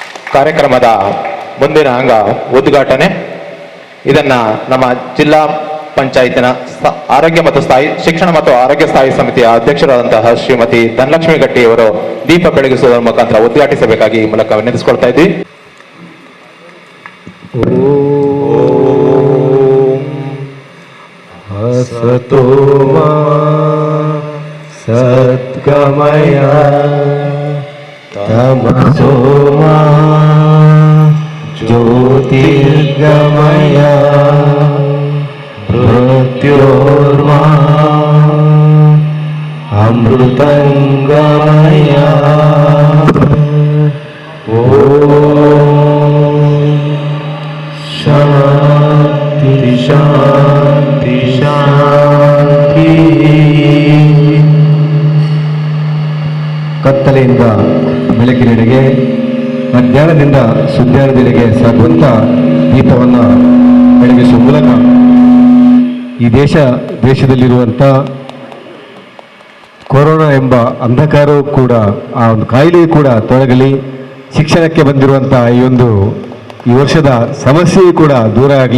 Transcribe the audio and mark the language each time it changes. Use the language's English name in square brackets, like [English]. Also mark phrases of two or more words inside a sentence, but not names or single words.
[Kannada] ಕಾರ್ಯಕ್ರಮದ ಮುಂದಿನ ಅಂಗ ಉದ್ಘಾಟನೆ. ಇದನ್ನ ನಮ್ಮ ಜಿಲ್ಲಾ ಪಂಚಾಯತಿನ ಆರೋಗ್ಯ ಮತ್ತು ಶಿಕ್ಷಣ ಮತ್ತು ಆರೋಗ್ಯ ಸ್ಥಾಯಿ ಸಮಿತಿಯ ಅಧ್ಯಕ್ಷರಾದಂತಹ ಶ್ರೀಮತಿ ಧನಲಕ್ಷ್ಮಿ ಗಟ್ಟಿ ಅವರು ದೀಪ ಬೆಳಗಿಸುವುದರ ಮುಖಾಂತರ ಉದ್ಘಾಟಿಸಬೇಕಾಗಿ ಈ ಮೂಲಕ ವಿನಂತಿಸಿಕೊಳ್ತಾ ಇದ್ವಿ. [Sanskrit] असतो मा सद्गमय तमसो मा ज्योतिर्गमय मृत्योर्मा अमृतंगमय शांति शांति शांति. [Kannada] ಕತ್ತಲೆಯಿಂದ ಬೆಳಕಿನೆಡೆಗೆ, ಅಜ್ಞಾನದಿಂದ ಸುಜ್ಞಾನದೆಡೆಗೆ ಸಾಗುವಂಥ ದೀಪವನ್ನು ಬೆಳಗಿಸುವ ಮೂಲಕ ಈ ದೇಶದಲ್ಲಿರುವಂಥ ಕೊರೋನಾ ಎಂಬ ಅಂಧಕಾರವೂ ಕೂಡ, ಆ ಒಂದು ಕಾಯಿಲೆಯೂ ಕೂಡ ತೊಲಗಲಿ, ಶಿಕ್ಷಣಕ್ಕೆ ಬಂದಿರುವಂಥ ಈ ವರ್ಷದ ಸಮಸ್ಯೆಯೂ ಕೂಡ ದೂರ ಆಗಲಿ.